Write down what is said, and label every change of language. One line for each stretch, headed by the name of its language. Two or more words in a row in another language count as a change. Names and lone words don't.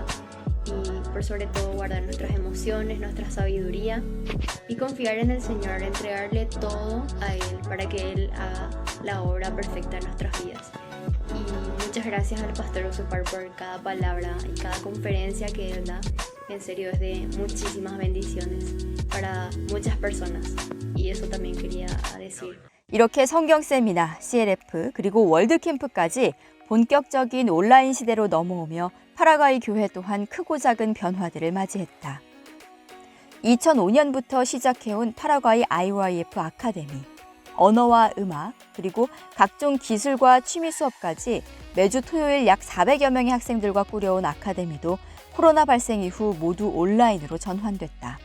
Spanish: Y por sobre todo guardar nuestras emociones, nuestra sabiduría y confiar en el Señor, entregarle todo a Él para que Él haga la obra perfecta en nuestras vidas. Y muchas gracias al pastor Usupar por cada palabra y cada conferencia que Él da. En serio es de muchísimas bendiciones para muchas personas y eso también quería decir.
Korean: 이렇게 성경 세미나, CLF 그리고 월드캠프까지 본격적인 온라인 시대로 넘어오며 파라과이 교회 또한 크고 작은 변화들을 맞이했다. 2005년부터 시작해온 파라과이 IYF 아카데미, 언어와 음악, 그리고 각종 기술과 취미 수업까지 매주 토요일 약 400여 명의 학생들과 꾸려온 아카데미도 코로나 발생 이후 모두 온라인으로 전환됐다.